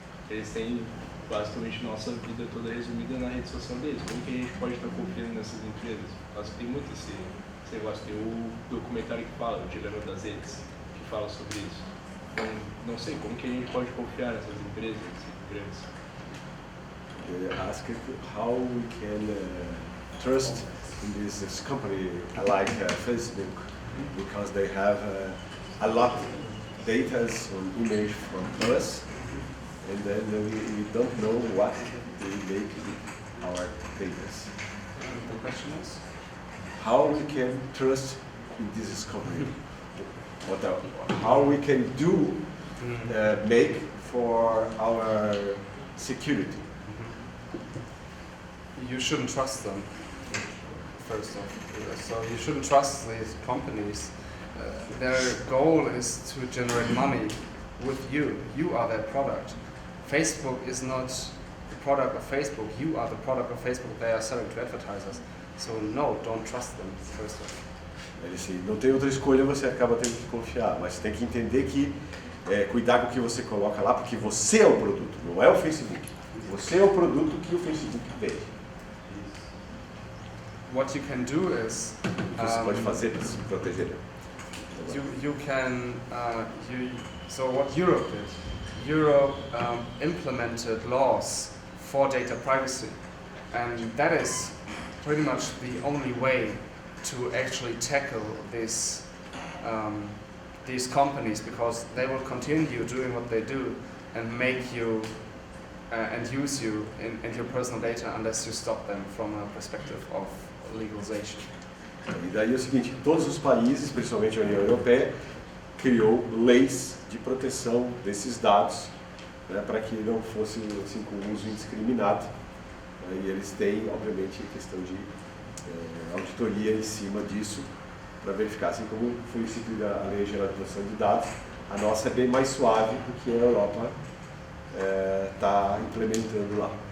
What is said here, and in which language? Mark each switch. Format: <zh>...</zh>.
<pt>Eles têm basicamente nossa vida toda resumida na rede social deles. Como que a gente pode estar confiando nessas empresas? Acho que tem muito esse negócio. Tem o documentário que fala, o Dilema das Redes, que fala sobre isso. Então, não sei, como que a gente pode confiar nessas empresas grandes?</pt> <en>Ask how we can trust in this company like Facebook, because they have a lot of data on image from us, and then we don't know what they make with our data. The question is? How we can trust in this company? How we can do make for our security? You shouldn't trust them, first off. So you shouldn't trust these companies. Their goal is to generate money with you. You are their product. Facebook is not the product of Facebook. You are the product of Facebook. They are selling to advertisers. So no, don't trust them, first off.</en> <pt>Ele assim, não tem outra escolha, você acaba tendo que confiar, mas tem que entender que cuidar com o que você coloca lá, porque você é o produto, não é o Facebook. Você é o produto que o Facebook vende.</pt> <en>What you can do is</en> <pt>O que você pode fazer para se proteger?</pt> <en>you can so what Europe did, Europe implemented laws for data privacy, and that is pretty much the only way to actually tackle these companies, because they will continue doing what they do and make you and use you in your personal data unless you stop them from a perspective of legalization.</en> <pt>E daí é o seguinte, todos os países, principalmente a União Europeia, criou leis de proteção desses dados, né, para que não fosse assim, com uso indiscriminado. E eles têm, obviamente, a questão de auditoria em cima disso, para verificar, assim como foi instituída a Lei Geral de Proteção de Dados, a nossa é bem mais suave do que a Europa está implementando lá.</pt>